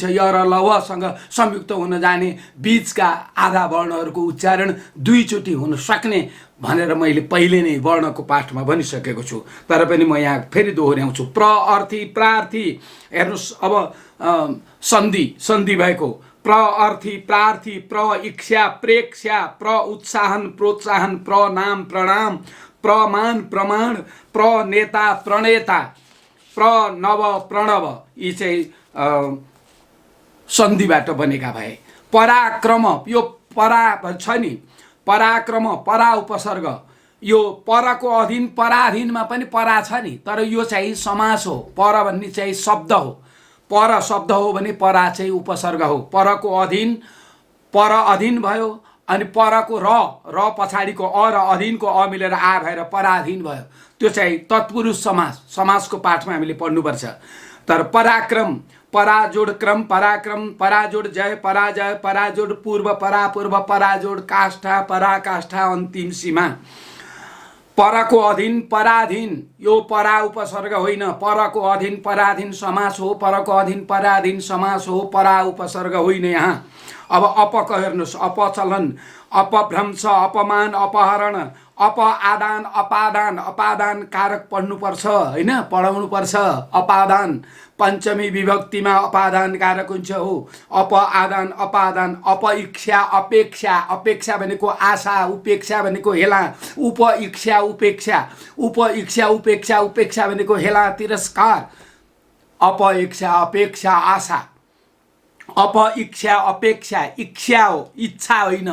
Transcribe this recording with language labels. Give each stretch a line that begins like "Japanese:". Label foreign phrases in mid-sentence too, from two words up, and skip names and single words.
Nepali: य र ल सँग संयुक्त हुन जाने बीचका आधा वर्णहरूको उच्चारण दुईचोटि हुन सक्ने भनेर मैले पहिले नै वर्णको पाठमा भनिसकेको छु। तर पनि म यहाँ फेरि दोहोऱ्याउँछु। प्र अर्थी, प्रार्थी। हेर्नुहोस् अब सन्धि भएको प्र अर्थी, प्रार्थी, प्र इच्छा, प्रेक्षा, प्र उत्साहन, प्रोत्साहन, प्र नाम, प्रणाम, प्रमाण, प्रमाण, प्र नेता, प्रणेता, प्र नव, प्रणव। यी चाहिँ सन्धिबाट बनेका भए। पराक्रम, यो परा छ नि, पराक्रम, परा उपसर्ग। यो परको अधीन पराधीनमा पनि परा छ नि, तर यो चाहिँ समास हो। पर भन्ने चाहिँ शब्द हो। पर शब्द हो भने परा चाहिँ उपसर्ग हो। परको अधीन, पर अधीन भयो। अनि परको र पछाडिको अ र अधीनको अ मिलेर आ भएर पराधीन भयो। त्यो चाहिँ तत्पुरुष समास, समासको पाठमा हामीले पढ्नुपर्छ। तर पराक्रम, पराजोड क्रम, पराक्रम, पराजोड जय, पराजय, पराजोड पूर्व, परापूर्व, पराजोड काष्ठा, पराकाष्ठा, अन्तिम सीमा। परको अधीन, पराधीन। यो परा उपसर्ग होइन। परको अधीन, पराधीन समास हो। परको अधीन, पराधीन समास हो, परा उपसर्ग होइन यहाँ। अब अपको हेर्नुहोस्, अपचलन, अपभ्रंश, अपमान, अपहरण, आदान, अपादान। अपादान कारक पढ्नुपर्छ होइन, पढाउनुपर्छ। अपादान पञ्चमी विभक्तिमा अपादान कारक हुन्छ हो। आदान, अपादान, अपइच्छा, अपेक्षा। अपेक्षा भनेको आशा, उपेक्षा भनेको हेला। उपइच्छा, उपेक्षा, उपइच्छा, उपेक्षा, उपेक्षा भनेको हेला, तिरस्कार। अपइच्छा, अपेक्षा, आशा। अपइच्छा, अपेक्षा, इच्छा हो, इच्छा होइन।